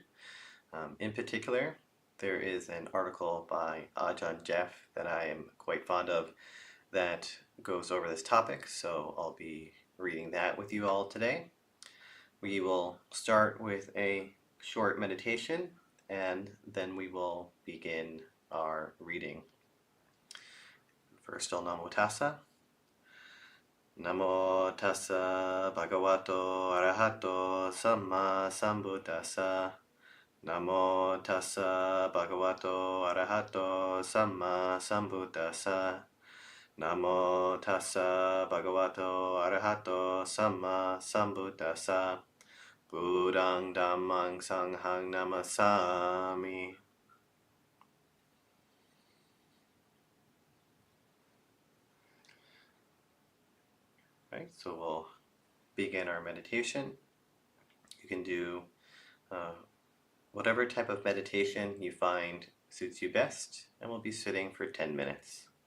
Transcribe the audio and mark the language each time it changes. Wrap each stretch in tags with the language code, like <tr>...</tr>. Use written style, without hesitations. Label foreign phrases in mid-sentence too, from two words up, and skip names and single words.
<en>In particular, there is an article by Ajahn Jeff that I am quite fond of that goes over this topic, so I'll be reading that with you all today. We will start with a short meditation and then we will begin our reading. First,</en> <pi>Namo Tassa. Namo Tassa Bhagavato Arahato Samma Sambuddhassa. Namo Tassa Bhagavato Arahato Samma Sambuddhassa. Namo Tassa Bhagavato Arahato Samma Sambuddhassa. Buddhaṃ Dhammāṃ Sanghaṃ Namasāmi.</pi> <en>Right, so we'll begin our meditation. You can do whatever type of meditation you find suits you best, and we'll be sitting for 10 minutes.</en>